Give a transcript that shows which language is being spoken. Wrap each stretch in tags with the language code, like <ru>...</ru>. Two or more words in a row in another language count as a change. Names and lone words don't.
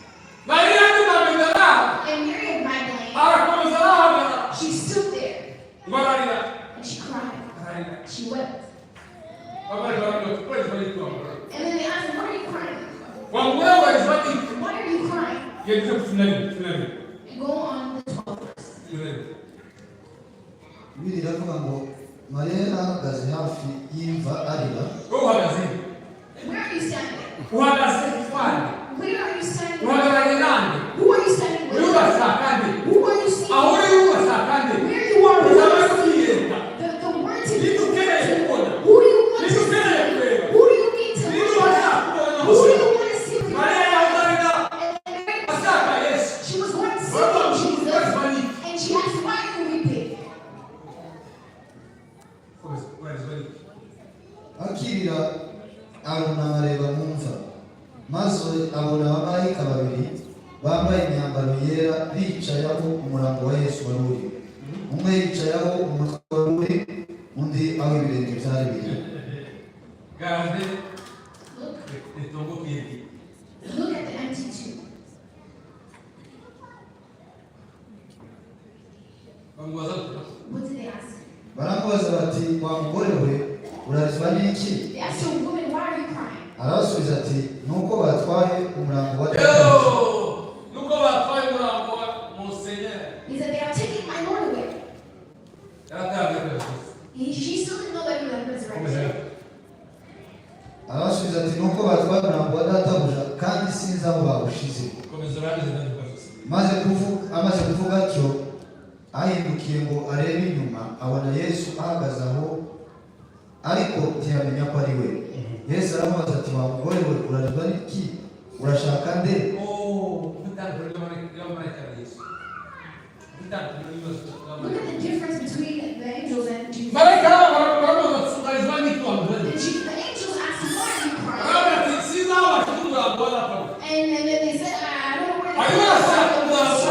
<en>And Mary of Magdalene, she stood there and she cried. She wept. And then they asked him, why are you crying? Why are you crying? Go on the 12th verse.</en> <rw>Bibiliya iravuga ngo Mariya yarahagaze hafi y'imva arira.</rw> <en>Where are you standing? Where are you standing? Who are you standing with? Who are you seeing? Where you are with the word to be. Who do you want to see? Who do you need to look at? Who do you want to see? She was going to see Jesus, and she asked, why are you weeping?</en> <rw>Akirira arunama areba mu mva, maze abona abamarayika babiri bambaye imyambaro yera bicaye aho umurambo wa Yesu wari uri. Umwe yicaye aho umutwe wari uri, undi aho ibirenge byari biri.</rw> <en>Look at the empty tomb. What did they ask?</en> <rw>Baramubaza bati, wa mugore we urarizwa n'iki?</rw> <en>They asked her, woman, why are you crying?</en> <rw>Arabasubiza ati, nuko batwaye umurambo wa Data.</rw> <en>He said, they are taking my Lord away. She still didn't know that he was resurrected.</en> <rw>Arabasubiza ati, nuko batwaye umurambo wa Databuja kandi sinzi aho bawushize. Amaze kuvuga atyo, ahindukiye ngo arebe inyuma, abona Yesu ahagaze aho, ariko ntiyamenya ko ari we. Yesu aramubaza ati, wa mugore we urarizwa n'iki? Urashaka nde?</rw> <en>Look at the difference between the angels and Jesus. The angels asked him, why are you crying? And then they said, I don't know where they're going.</en>